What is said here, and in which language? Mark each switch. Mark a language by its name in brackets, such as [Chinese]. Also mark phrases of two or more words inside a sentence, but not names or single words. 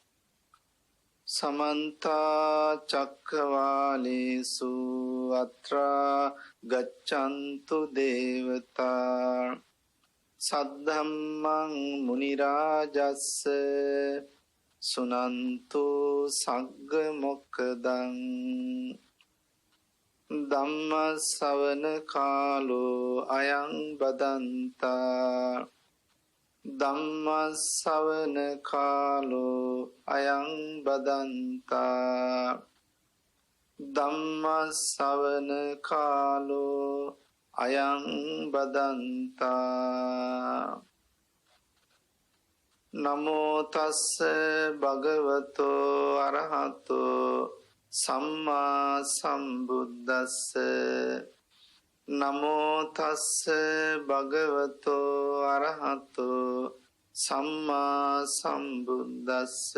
[Pali] समन्ता चक्रवालेषु अत्रा गच्छन्तु देवता सद्धम्मं मुनिराजस्स सुनन्तु सग्ग मोक्खदं ධම්ම ශ්‍රවණ කාලෝ අයං බදන්තා ධම්ම ශ්‍රවණ කාලෝ අයං බදන්තා ධම්ම ශ්‍රවණ කාලෝ අයං බදන්තා නමෝ තස්ස භගවතෝ අරහතෝ සම්මා සම්බුද්දස්ස නමෝ තස්ස භගවතෝ අරහතෝ සම්මා සම්බුද්දස්ස